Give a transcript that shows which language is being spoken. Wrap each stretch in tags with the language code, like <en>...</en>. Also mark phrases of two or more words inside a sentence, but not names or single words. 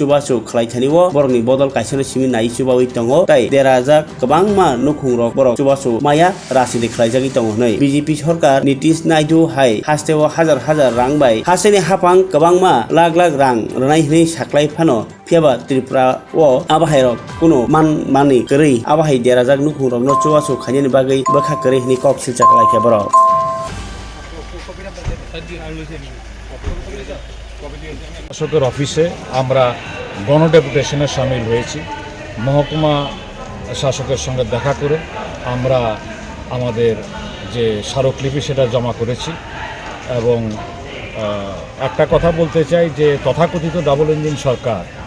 <trp>chubachu khlai thanio borokni bodol kaisano simi nai chubawi tongo tai derajak kwbangma nukhungrok borok chubachu maya rajniti khlaijagui tongo nei BJP sarkar Nitish Naidu hai hasteo hajar rang bai hasteni hapang kwbangma lakh rang rnai hini saklai phano phiaba Tripura o abahairok kuno mani kwrwi abahai derajak nukhungrokno chubachu khainani bagui bwkha kwrwi hini kok silcha khlaikha borok</trp> <bn>শাসকের অফিসে আমরা গণডেপুটেশনে সামিল হয়েছি। মহকুমা শাসকের সঙ্গে দেখা করে আমরা আমাদের যে স্মারকলিপি সেটা জমা করেছি এবং একটা কথা বলতে চাই যে তথাকথিত</bn> <en>double engine</en> <bn>সরকার</bn>